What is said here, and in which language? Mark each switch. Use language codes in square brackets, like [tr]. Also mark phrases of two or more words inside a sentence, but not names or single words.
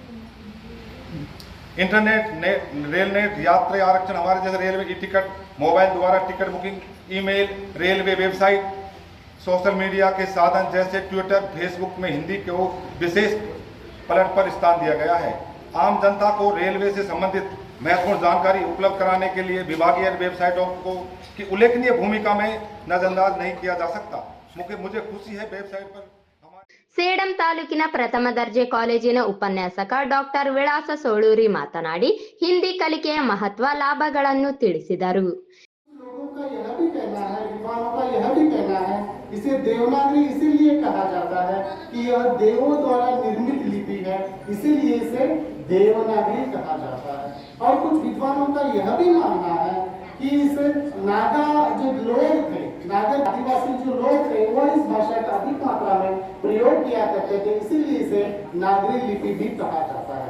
[hi] इंटरनेट, रेल नेट, यात्री आरक्षण, हमारे जैसे रेलवे की टिकट, मोबाइल द्वारा [en] ticket booking, [hi] ईमेल, [en] railway website, social media [hi] के साधन जैसे ट्विटर, फेसबुक में हिंदी को विशेष पलट पर स्थान दिया गया है। आम जनता को रेलवे से संबंधित महत्वपूर्ण जानकारी उपलब्ध कराने के लिए विभागीय वेबसाइटों को की उल्लेखनीय भूमिका में नजरअंदाज नहीं किया जा सकता। मुझे खुशी है वेबसाइट पर [kn] ಸೇಡಂ ತಾಲೂಕಿನ ಪ್ರಥಮ ದರ್ಜೆ ಕಾಲೇಜಿನ ಉಪನ್ಯಾಸಕ ಡಾಕ್ಟರ್ ವಿಳಾಸ ಸೋಳೂರಿ ಮಾತನಾಡಿ, ಹಿಂದಿ ಕಲಿಕೆಯ ಮಹತ್ವ, ಲಾಭಗಳನ್ನು ತಿಳಿಸಿದರು. [hi] इसे देवनागरी इसीलिए कहा जाता है कि यह देवों द्वारा निर्मित लिपि है, इसीलिए इसे देवनागरी कहा जाता है। और कुछ विद्वानों का यह भी मानना है कि इस नागा जो लोग थे, नागा आदिवासी जो लोग थे, वह इस भाषा का अधिक मात्रा में प्रयोग किया करते थे, इसीलिए इसे नागरी लिपि भी कहा जाता है।